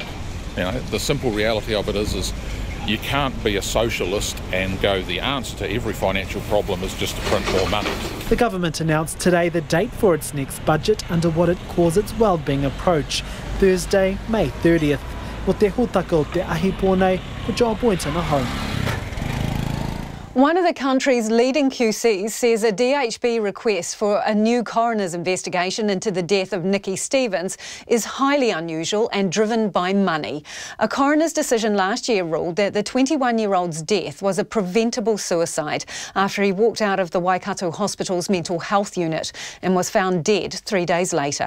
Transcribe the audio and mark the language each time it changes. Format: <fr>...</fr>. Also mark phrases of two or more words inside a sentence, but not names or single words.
<en>You know, the simple reality of it is you can't be a socialist and go the answer to every financial problem is just to print more money. The government announced today the date for its next budget under what it calls its wellbeing approach, Thursday, May 30th.</en> <mi>Mo te hōtaka o te ahi pōnei, ko John Boynton a home.</mi> <en>One of the country's leading QCs says a DHB request for a new coroner's investigation into the death of Nikki Stevens is highly unusual and driven by money. A coroner's decision last year ruled that the 21-year-old's death was a preventable suicide after he walked out of the Waikato Hospital's mental health unit and was found dead 3 days later.</en>